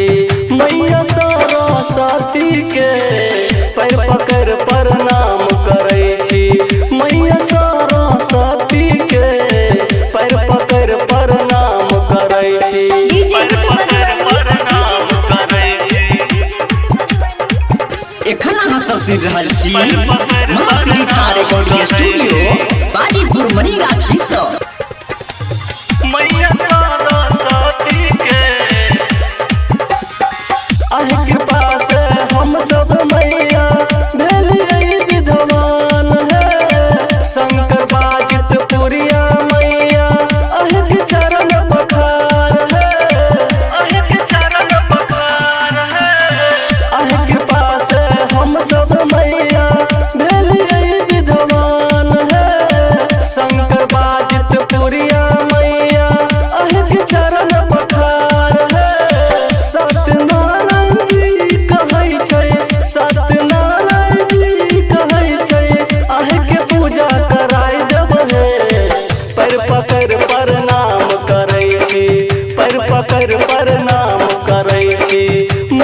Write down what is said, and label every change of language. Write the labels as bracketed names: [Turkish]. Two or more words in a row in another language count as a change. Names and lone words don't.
[Maithili] मैया सरस्वती के पैर पकड़ प्रणाम करै छी, मैया सरस्वती के पैर पकड़ प्रणाम करै छी, पैर पकड़ प्रणाम करै छी। एखन अहाँ सब सुन रहल छी [English] recording studio [Maithili] बाजीपुर मनीगाछी से। मैया सरस्वती के अहि कृपा से हम सब मैया भेलियै विद्वान है, शंकर बाजित पुरिया मैया अहि के चरण पखार है, अहि के चरण पखार है। अहि कृपा से हम सब मैया भेलियै विद्वान है, शंकर बाजित पुरिया मैया अहि के चरण पखार है। सत्यनारायण जी कहै छै, सत्यनारायण जी कहै छै, अहि के पूजा कराय देब हे, पैर पकड़ प्रणाम करै छी, पैर पकड़ प्रणाम करै छी।